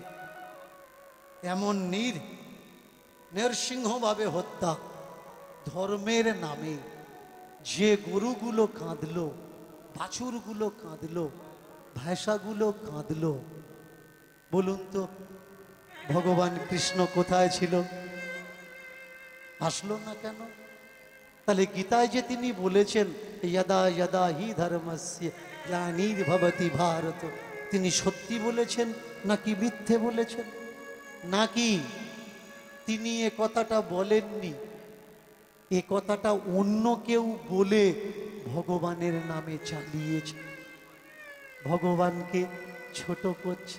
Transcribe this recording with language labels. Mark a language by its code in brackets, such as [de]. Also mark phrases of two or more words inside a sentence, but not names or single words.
[bn] এমন নৃশংসভাবে হত্যা, ধর্মের নামে যে গরুগুলো কাঁদলো, বাছুরগুলো কাঁদলো, ভেড়াগুলো কাঁদলো, বলুন তো ভগবান কৃষ্ণ কোথায় ছিল? আসলো না কেন? তাহলে গীতায় যে তিনি বলেছেন [sa] यदा यदा हि धर्मस्य ग्लानिर्भवति भारत, [bn] তিনি সত্যি বলেছেন নাকি মিথ্যে বলেছেন? নাকি তিনি এ কথাটা বলেননি, এ কথাটা অন্য কেউ বলে ভগবানের নামে চালিয়েছে, ভগবানকে ছোট করছে?